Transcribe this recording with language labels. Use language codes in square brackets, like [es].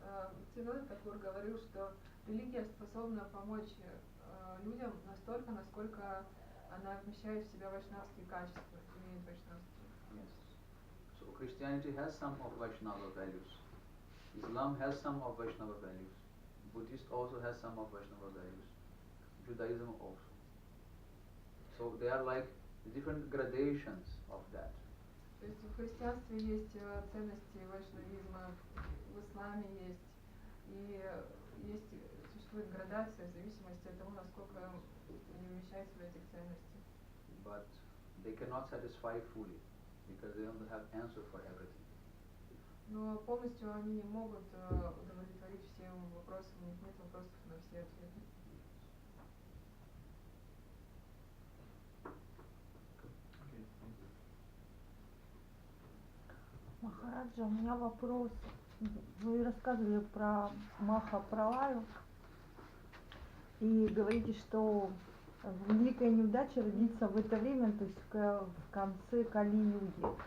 [ru] Бхактиведанта говорил, что религия способна помочь людям настолько, насколько она вмещает в себя вайшнавские качества, имеет вайшнавские. [en] Yes. So Christianity has some of Vaishnava values. Islam has some of Vaishnava values. Buddhist also has some of Vaishnava values. Judaism also. So they are like different gradations of that. [ru] То есть в христианстве есть ценности вайшнавизма, в исламе есть, и существует градация в зависимости от того, насколько они вмещаются в этих ценностях. [en] But they cannot satisfy fully because they don't have answer for everything. [ru] Но полностью они не могут удовлетворить всем вопросам, у них нет вопросов на все ответы. Махараджа, у меня вопрос. Вы рассказывали про Махапралаю и говорите, что великая неудача родится в это время, то есть в конце Кали-юги.